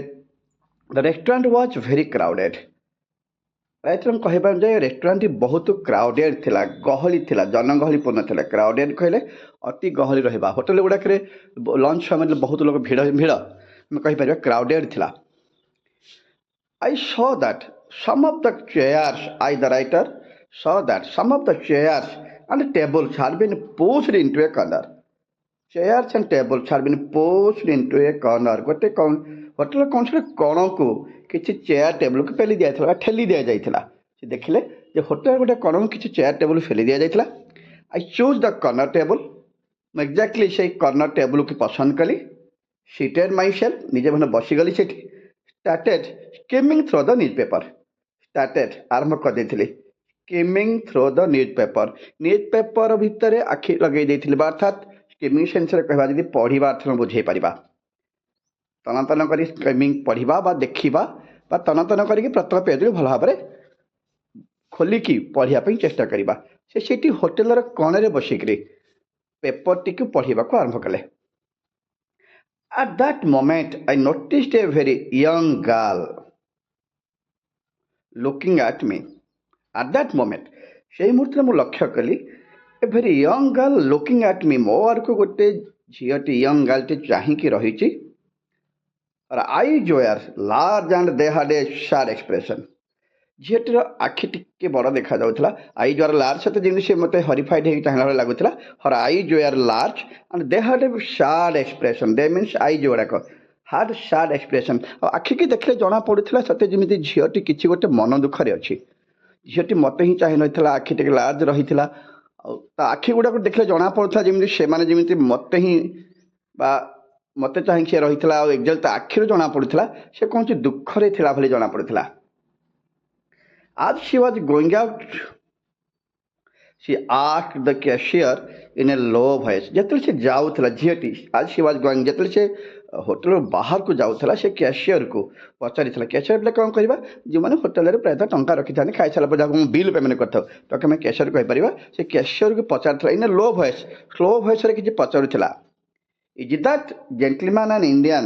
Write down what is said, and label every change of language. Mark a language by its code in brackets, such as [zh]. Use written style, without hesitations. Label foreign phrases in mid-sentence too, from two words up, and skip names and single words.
[en] The restaurant was very crowded. [or] ରାଇଟର୍ କହିବା ଯେ ରେଷ୍ଟୁରାଣ୍ଟଟି ବହୁତ କ୍ରାଉଡେଡ୍ ଥିଲା, ଗହଳି ଥିଲା, ଜନଗହଳିପୂର୍ଣ୍ଣ ଥିଲା. କ୍ରାଉଡେଡ୍ କହିଲେ ଅତି ଗହଳି ରହିବା. ହୋଟେଲ ଗୁଡ଼ାକରେ ଲଞ୍ଚ ସମୟରେ ବହୁତ ଲୋକ ଭିଡ଼ ଆମେ କହିପାରିବା କ୍ରାଉଡେଡ୍ ଥିଲା. [en] I saw that some of the chairs, I the writer saw that some of the chairs and tables had been pushed into a corner. Chairs and tables had been pushed into a corner. [or] ଗୋଟେ ହୋଟେଲ କୌଣସି କଣକୁ କିଛି [en] chair tableକୁ [or] ପେଲି ଦିଆଯାଇଥିଲା ବା ଠେଲି ଦିଆଯାଇଥିଲା. ସେ ଦେଖିଲେ ଯେ ହୋଟେଲ ଗୋଟେ କଣକୁ କିଛି [en] chair table [or] ଫେଲି ଦିଆଯାଇଥିଲା. [en] I chose the corner table. [or] ମୁଁ ଏକ୍ଜାକ୍ଟଲି ସେଇ [en] corner tableକୁ [or] ପସନ୍ଦ କଲି. [en] seated myself, [or] ନିଜେ ମାନେ ବସିଗଲି ସେଠି. [en] started skimming through the newspaper. started [or] ଆରମ୍ଭ କରିଦେଇଥିଲି [en] skimming through the newspaper. [or] ନ୍ୟୁଜପେପର ଭିତରେ ଆଖି ଲଗେଇ ଦେଇଥିଲି, ବା ଅର୍ଥାତ୍ ସ୍କିମିଂ ସେନ୍ସରେ କହିବା ଯଦି ପଢ଼ିବା ଅର୍ଥ ବୁଝେଇ ପାରିବା. ତନତନ କରି ସ୍କିମିଂ ପଢ଼ିବା ବା ଦେଖିବା ବା ତନତନ କରିକି ପ୍ରତ୍ୟେକ ପେଜରୁ ଭଲ ଭାବରେ ଖୋଲିକି ପଢ଼ିବା ପାଇଁ ଚେଷ୍ଟା କରିବା. ସେ ସେଠି ହୋଟେଲର କଣରେ ବସିକିରି ପେପରଟିକୁ ପଢ଼ିବାକୁ ଆରମ୍ଭ କଲେ. [en] At that moment, I noticed a very young girl looking at me. At that moment, [or] ସେହି ମୁହୂର୍ତ୍ତରେ ମୁଁ ଲକ୍ଷ୍ୟ କଲି [en] a very young girl looking at me. [or] ମୋ ଆଡ଼କୁ ଗୋଟେ ଝିଅଟି, [en] young girlଟି [or] ଚାହିଁକି ରହିଛି. [en] Her eyes were large and they had a sad expression. [or] ଝିଅଟିର ଆଖି ଟିକେ ବଡ଼ ଦେଖାଯାଉଥିଲା। [en] eyes were large, [or] ସତେ ଯେମିତି ସେ ମୋତେ ହରିଫାଇଡ୍ ହେଇକି ଚାହିଁଲା ଭଳି ଲାଗୁଥିଲା। [en] Her eyes were large and they had a sad expression. they means eyes [or] ଗୁଡ଼ାକ [en] had sad expression. [or] ଆଉ ଆଖିକି ଦେଖିଲେ ଜଣାପଡ଼ୁଥିଲା ସତେ ଯେମିତି ଝିଅଟି କିଛି ଗୋଟେ ମନ ଦୁଃଖରେ ଅଛି। ଝିଅଟି ମୋତେ ହିଁ ଚାହିଁ ରହିଥିଲା, ଆଖି ଟିକେ ଲାର୍ଜ ରହିଥିଲା। ଆଉ ତା ଆଖି ଗୁଡ଼ାକୁ ଦେଖିଲେ ଜଣାପଡ଼ୁଥିଲା ଯେମିତି ସେମାନେ ଯେମିତି ମୋତେ ହିଁ ବା ମୋତେ ଚାହିଁକି ସେ ରହିଥିଲା। ଆଉ ଏକ୍ଜାକ୍ଟ ତା ଆଖିରୁ ଜଣାପଡ଼ୁଥିଲା ସେ କୌଣସି ଦୁଃଖରେ ଥିଲା ଭଳି ଜଣାପଡ଼ୁଥିଲା। [en] As she was going out, she asked the cashier in a low voice. [or] ଯେତେବେଳେ ସେ ଯାଉଥିଲା ଝିଅଟି, [en] as she was going, [or] ଯେତେବେଳେ ସେ ହୋଟେଲରୁ ବାହାରକୁ ଯାଉଥିଲା ସେ କ୍ୟାସିୟରକୁ ପଚାରିଥିଲା। କ୍ୟାସିୟର ବୋଲେ କ'ଣ କରିବା, ଯେଉଁମାନେ ହୋଟେଲରେ ପ୍ରାୟତଃ ଟଙ୍କା ରଖିଥାନ୍ତି ଖାଇସାରିଲା ପରେ ଯାହାକୁ ମୁଁ [en] bill payment [or] କରିଥାଉ ତାକୁ ଆମେ କ୍ୟାସିୟର କହିପାରିବା। ସେ କ୍ୟାସିୟରକୁ ପଚାରିଥିଲା [en] in a low voice, slow voiceରେ [or] କିଛି ପଚାରୁଥିଲା। [en] Is that gentleman an Indian?